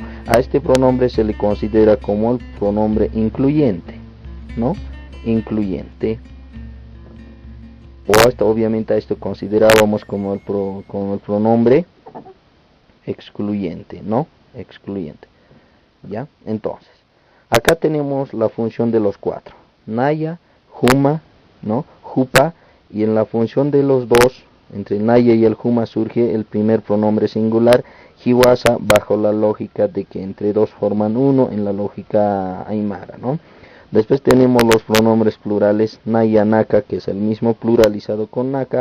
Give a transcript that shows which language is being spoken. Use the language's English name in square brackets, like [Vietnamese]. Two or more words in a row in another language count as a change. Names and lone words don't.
[Spanish] A este pronombre se le considera como el pronombre incluyente, ¿no? Incluyente. O obviamente a esto considerábamos como el pronombre excluyente, ¿no? Excluyente. ¿Ya? Entonces, acá tenemos la función de los cuatro: [Aymara] Naya, Huma, ¿no? [Spanish] Jupa, y en la función de los dos, entre el Naya y el Huma, surge el primer pronombre singular, Hiwasa, bajo la lógica de que entre dos forman uno, en la lógica aymara, ¿no? Después tenemos los pronombres plurales [Aymara] Naya, Naka, [Spanish] que es el mismo pluralizado con Naka.